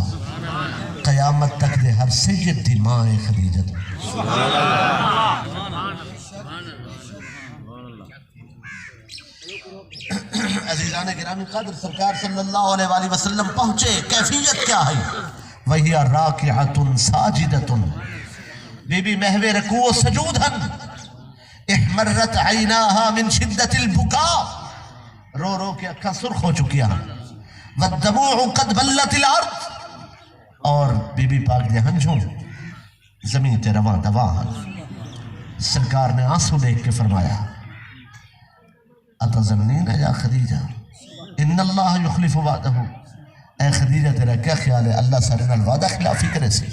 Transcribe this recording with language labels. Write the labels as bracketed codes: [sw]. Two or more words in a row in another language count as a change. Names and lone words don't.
[pa] قیامت تک دے ہر سید دی ماں ہے خدیجہ. [ur] عزیزان گرامی قدر سرکار صلی اللہ علیہ وآلہ وسلم پہنچے. کیفیت کیا ہے؟ [pa] وہی [ar] راکعۃ ساجدۃ, [pa] بی بی محو رکوع و سجود ہن. [ar] احمرت عیناہا من شدت البکاء, [pa] رو رو کے اکھا سرخ ہو چکیا. [ar] والدموع قد بلت الارض, [pa] اور بی بی پاک دے ہنجھوں زمین تے رواں دواں ہن. [ur] سرکار نے آنسو دیکھ کے فرمایا [ar] اتظنین یا خدیجہ ان اللہ یخلف وعدہ. [pa] اے خدیجہ تیرا کیا خیال ہے اللہ سارے نال وعدہ خلافی کرے سی؟